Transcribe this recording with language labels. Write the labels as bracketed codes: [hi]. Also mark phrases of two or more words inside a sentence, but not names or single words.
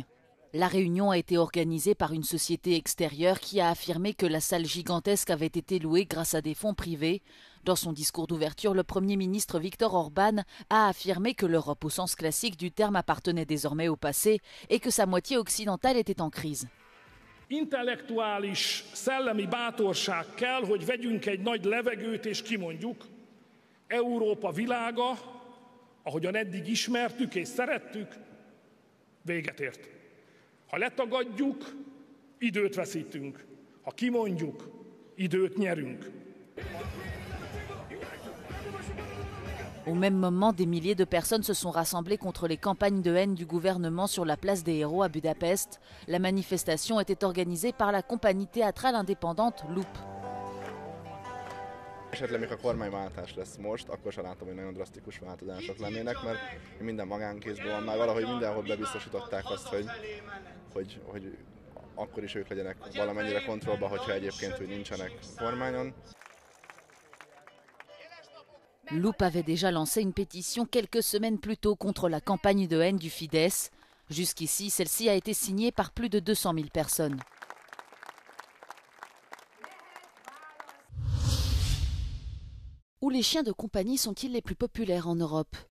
[fr] La réunion a été organisée par une société extérieure qui a affirmé que la salle gigantesque avait été louée grâce à des fonds privés. Dans son discours d'ouverture, le Premier ministre Viktor Orban a affirmé que l'Europe au sens classique du terme appartenait désormais au passé et que sa moitié occidentale était en crise. [hu] Intellektuális, szellemi bátorság kell, hogy vegyünk egy nagy levegőt és kimondjuk, Európa világa, ahogyan eddig ismertük és szerettük, véget ért. Ha letagadjuk, időt veszítünk. Ha kimondjuk, időt nyerünk. [fr] Au même moment, des milliers de personnes se sont rassemblées contre les campagnes de haine du gouvernement sur la place des Héros à Budapest. La manifestation était organisée par la compagnie théâtrale indépendante Loop. [hu] esetleg még a kormányváltás lesz most, akkor sem látom, hogy nagyon drasztikus változások lennének, mert minden magánkézben van, már valahogy mindenhol bebiztosították azt, hogy akkor is ők legyenek valamennyire kontrollban, hogyha egyébként úgy nincsenek kormányon. [fr] Loop avait déjà lancé une pétition quelques semaines plus tôt contre la campagne de haine du Fidesz. Jusqu'ici, celle-ci a été signée par plus de 200 000 personnes. Où les chiens de compagnie sont-ils les plus populaires en Europe ?